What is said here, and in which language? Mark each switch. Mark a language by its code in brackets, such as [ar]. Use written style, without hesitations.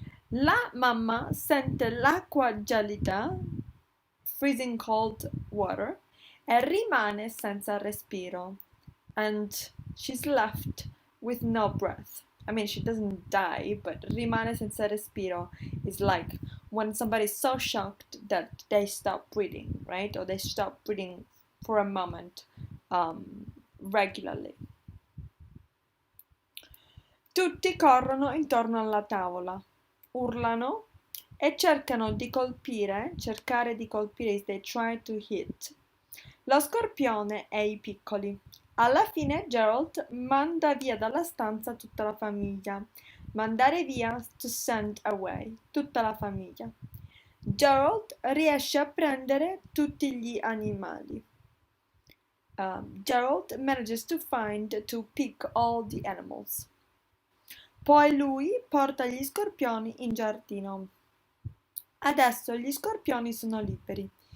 [it] La mamma sente l'acqua gelida, [en] freezing cold water, [it] e rimane senza respiro. [en] And she's left with no breath. I mean, she doesn't die, but [it] rimane senza respiro [en] is like when somebody's so shocked that they stop breathing, right? Or they stop breathing for a moment, regularly. [it] Tutti corrono intorno alla tavola, urlano e cercare di colpire [en] is they try to hit [it] lo scorpione e i piccoli. Alla fine Gerald manda via dalla stanza tutta la famiglia. Mandare via, [en] to send away, [it] tutta la famiglia. Gerald riesce a prendere tutti gli animali. [en] Gerald manages to pick all the animals. [it] Poi lui porta gli scorpioni in giardino. Adesso gli scorpioni sono liberi.